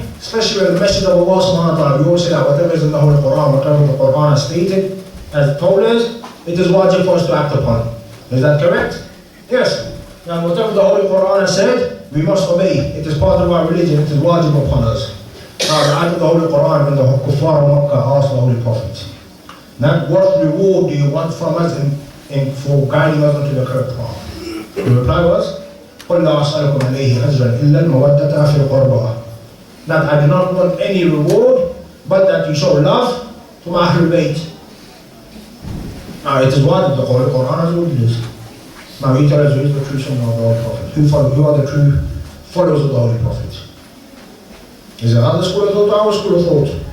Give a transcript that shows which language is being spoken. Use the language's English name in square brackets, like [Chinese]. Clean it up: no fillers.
[English] Especially when the message of Allah subhanahu wa ta'ala, we always say that whatever is in the Holy Quran, whatever the Quran has stated, as told us, it is wajib for us to act upon. Is that correct? Yes. Now whatever the Holy Quran has said, we must obey. It is part of our religion, it is wajib upon us. Now the ayat of the Holy Quran, when the Kuffar of Makkah asked the Holy Prophet, now what reward do you want from us for guiding us into the correct path? The reply was, [Arabic] قُلْ لَا أَسْأَلُكُمْ عَلَيْهِ أَجْرًا إِلَّا الْمَوَدَّةَ فِي الْقُرْبَى. [English] That I do not want any reward, but that you show love to my Ahlul Bayt. Now it is what the Holy Quran has told us. Now he tells us who is the true son of the Holy Prophet. Who are the true followers of the Holy Prophet? Is it other school of thought or our school of thought?